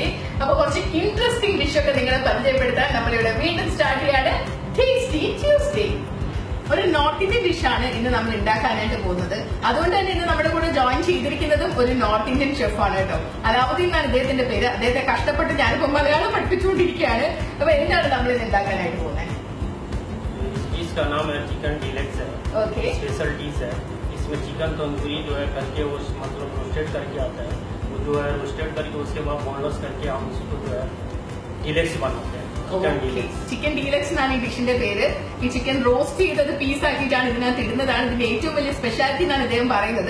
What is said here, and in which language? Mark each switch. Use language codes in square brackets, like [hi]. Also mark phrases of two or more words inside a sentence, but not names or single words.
[ml] അപ്പൊ കുറച്ച് [en] interesting dish [ml] നിങ്ങളെ പരിചയപ്പെടുത്താൻ നമ്മളിവിടെ വീണ്ടും സ്റ്റാർട്ട് ചെയ്യാണ്. ടേസ്റ്റി ട്യൂസ്ഡേ. ഒരു [en] north Indian dish [ml] ഇന്ന് നമ്മൾ ഉണ്ടാക്കാനായിട്ട് പോകുന്നത്. അതുകൊണ്ട് തന്നെ ഇന്ന് നമ്മുടെ കൂടെ ജോയിൻ ചെയ്തിരിക്കുന്നതും ഒരു [en] north Indian chef [ml] കേട്ടോ. അലാവുദ്ദീൻ എന്നാണ് അദ്ദേഹത്തിന്റെ പേര്. അദ്ദേഹത്തെ കഷ്ടപ്പെട്ട് ഞാനിപ്പോ മലയാളം പഠിപ്പിച്ചുകൊണ്ടിരിക്കുകയാണ്. അപ്പൊ എന്താണ് നമ്മൾ ഇന്ന് ഉണ്ടാക്കാനായിട്ട് പോകുന്നത്? [hi] इसका नाम है चिकन डीलक्स है. ओके. [en] special dish [hi] है. इसमें चिकन तंदूरी जो है करके वो मतलब रोस्टेड करके आता है. वो जो है रोस्टेड करके उसके बाद बोनलेस करके हम उसको जो है डीलक्स बनाते हैं. [ml] ചിക്കൻ ഡീലക്സ് എന്നാണ് ഈ ഡിഷിന്റെ പേര്. ഈ ചിക്കൻ റോസ്റ്റ് ചെയ്തത് പീസ് ആക്കിയിട്ടാണ് ഇതിനകത്ത് ഇടുന്നതാണ് ഇതിന്റെ ഏറ്റവും വലിയ സ്പെഷ്യാലിറ്റി എന്നാണ് ഇദ്ദേഹം പറയുന്നത്.